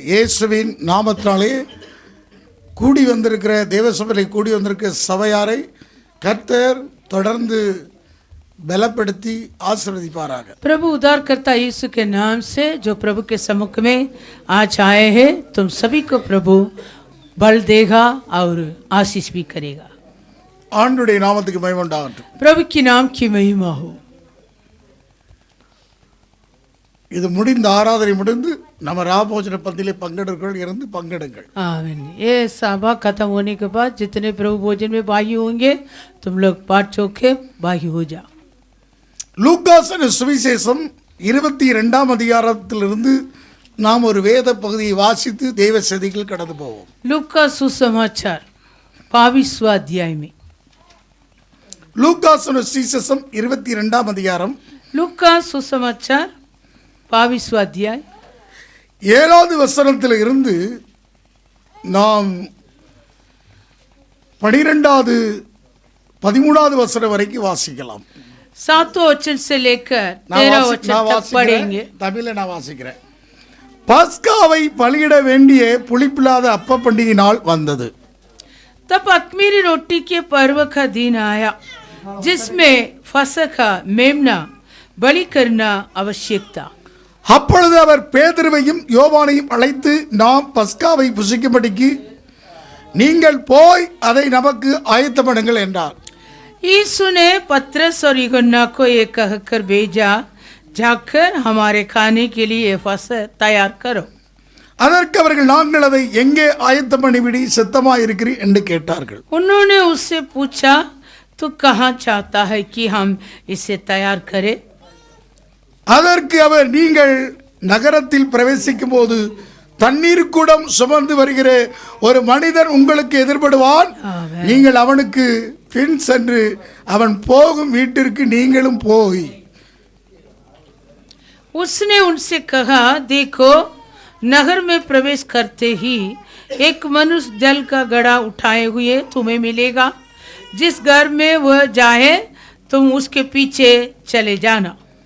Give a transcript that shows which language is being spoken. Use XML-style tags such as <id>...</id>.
<ta>இயேசுவின் நாமத்தினாலே கூடி வந்திருக்கிற தேவசபையில் கூடி வந்திருக்கிற சபையாரை கர்த்தர் தொடர்ந்து बलப்படுத்தி आशीर्वदिपाराग।</ta> <hi>प्रभु उद्धारकर्ता यीशु के नाम से जो प्रभु के सम्मुख में आज आए हैं, तुम सभी को प्रभु बल देगा और आशीष भी करेगा।</hi> <ta>ஆண்டவருடைய நாமத்துக்கு மகிமை உண்டாகட்டும்।</ta> <hi>प्रभु की नाम की महिमा हो।</hi> <ta>இது முடிந்த ஆராதனை முடிந்து நம்ம ராபோஜன பந்தியிலே பங்கெடுக்கிறவர்கள் இருந்து பங்கெடுங்கள்।</ta> <hi>आमीन। ये सभा खत्म होने के बाद जितने प्रभु भोजन में भागी होंगे, तुम लोग पाठ चौके भागी हो जाओ।</hi> <ta>லூக்காஸ் சுவிசேஷம் 22ஆம் அதிகாரத்திலிருந்து நாம் ஒரு வேத பகுதியை வாசித்து தேவ செய்திகள் கடந்து போவோம்।</ta> <hi>लूका सुसमाचार 22वां अध्याय में।</hi> <ta>லூக்காஸ் சுவிசேஷம் 22ஆம் அதிகாரம்</ta> <hi>लूका सुसमाचार 22वां अध्याय</hi> <ta>7வது வசனத்தில் இருந்து நாம் 12வது 13வது வசனம் வரைக்கும் வாசிக்கலாம்।</ta> <hi>7वें वचन से लेकर 13वें वचन तक पढ़ेंगे।</hi> <ta>தமிழில் நான் வாசிக்கிறேன்। பஸ்காவை பலியிட வேண்டிய புளிப்பில்லாத அப்ப பண்டிகை நாள் வந்தது।</ta> <hi>तब अख़मीरी रोटी के पर्व का दिन आया, जिसमें फसह मेमना बलि करना आवश्यक था।</hi> <ta>அப்பொழுது அவர் பேதுருவையும் யோவானையும் அழைத்து, நாம் பஸ்காவை புசிக்கும்படிக்கு நீங்கள் போய் அதை நமக்கு ஆயத்தம் பண்ணுங்கள் என்றார்।</ta> <hi>यीशु ने पतरस और यूहन्ना को ये कहकर भेजा, जाकर हमारे खाने के लिए फसह तैयार करो।</hi> <ta>அதற்கு அவர்கள், நாங்கள் அதை எங்கே ஆயத்தம் பண்ணிவிடி சித்தமாக இருக்கிறீர் என்று கேட்டார்கள்।</ta> <hi>उन्होंने उससे पूछा, तू कहाँ चाहता है कि हम इसे तैयार करें?</hi> <ta>அதற்கு அவர், நீங்கள் நகரத்தில் பிரவேசிக்கும் போது தண்ணீர் குடம் சுமந்து வருகிற ஒரு மனிதன் உங்களுக்கு எதிர்படுவான், நீங்கள் அவனுக்கு பின் சென்று அவன் போகும் வீட்டிற்கு நீங்களும் போய்।</ta> <hi>उसने उनसे कहा, देखो, नगर में प्रवेश करते ही एक मनुष्य जल का घड़ा उठाए हुए तुम्हें मिलेगा। जिस घर में वह जाए तुम उसके पीछे चले जाना।</hi>